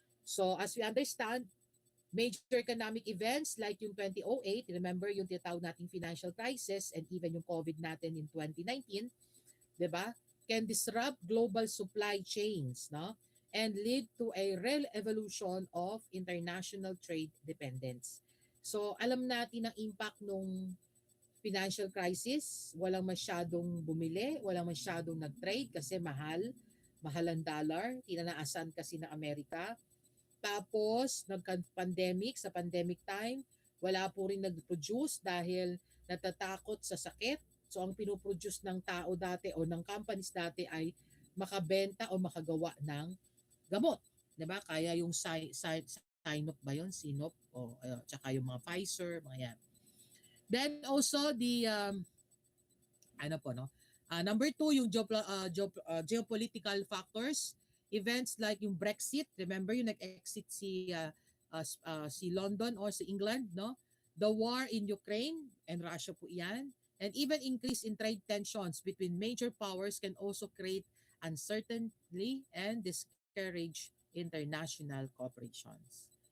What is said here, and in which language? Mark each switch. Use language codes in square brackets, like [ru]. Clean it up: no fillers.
[en] So as we understand, major economic events like yung 2008, remember [tl] yung tinatawag nating [en] financial crisis and even yung COVID natin in 2019, di ba? Can disrupt global supply chains, and lead to a real evolution of international trade dependence. [tl] So alam natin ang impact ng financial crisis, walang masyadong bumili, walang masyadong nag-trade kasi mahal ang dollar, tinanaasan kasi ng Amerika. Tapos nagka-pandemic, sa pandemic time, wala po rin nag-produce dahil natatakot sa sakit. So ang pinoproduce ng tao dati o ng companies dati ay makabenta o makagawa ng gamot. 'Di ba? Kaya yung Sinop ba yun? Sinop o tsaka yung mga Pfizer, mga yan. [en] Then also the number 2 yung geopolitical factors, events like yung Brexit. [tl] Remember yung nag-exit si London or si England, no? [en] The war in Ukraine and Russia [tl] po 'yan. [en] And even increase in trade tensions between major powers can also create uncertainty and discourage international cooperations.